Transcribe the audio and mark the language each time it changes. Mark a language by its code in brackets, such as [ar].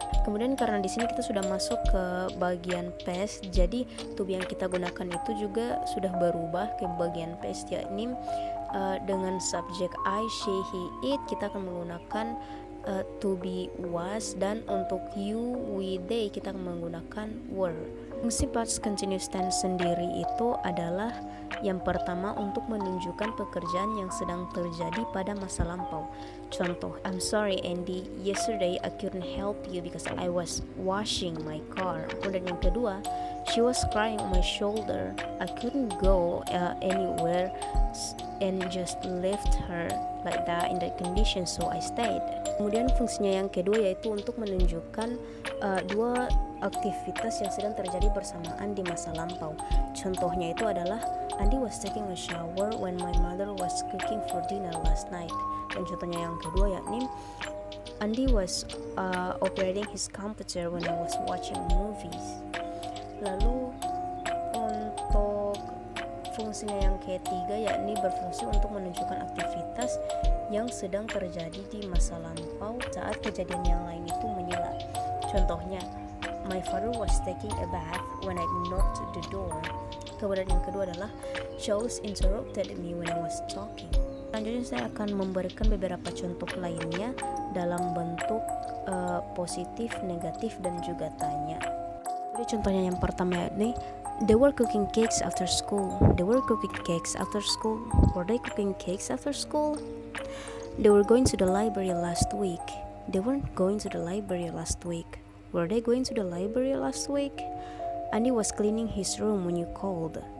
[id] Kemudian karena di sini kita sudah masuk ke bagian past, jadi to be yang kita gunakan itu juga sudah berubah ke bagian past, yakni dengan subjek I, she, he, it kita akan menggunakan to be was, dan untuk you, we, they kita akan menggunakan were. Fungsi past continuous tense sendiri itu adalah yang pertama untuk menunjukkan pekerjaan yang sedang terjadi pada masa lampau. [en] Contoh, I'm sorry Andy, yesterday I couldn't help you because I was washing my car. [id] Kemudian yang kedua, [en] she was crying on my shoulder. I couldn't go anywhere and just left her like that in that condition, so I stayed. [id] Kemudian fungsinya yang kedua yaitu untuk menunjukkan dua aktivitas yang sedang terjadi bersamaan di masa lampau. Contohnya itu adalah [en] Andy was taking a shower when my mother was cooking for dinner last night. [id] Dan contohnya yang kedua yakni [en] Andy was operating his computer when I was watching movies. [id] Lalu untuk fungsinya yang ketiga yakni berfungsi untuk menunjukkan aktivitas yang sedang terjadi di masa lampau saat kejadian yang lain itu menyela. [en] Contohnya, my father was taking a bath when I knocked the door. [id] Kemudian yang kedua adalah [en] Charles interrupted me when I was talking. [id] Selanjutnya saya akan memberikan beberapa contoh lainnya dalam bentuk positif, negatif, dan juga tanya. Jadi contohnya yang pertama yakni [en] they were cooking cakes after school. They were cooking cakes after school. Were they cooking cakes after school? They were going to the library last week. They weren't going to the library last week. Were they going to the library last week? Andy was cleaning his room when you called.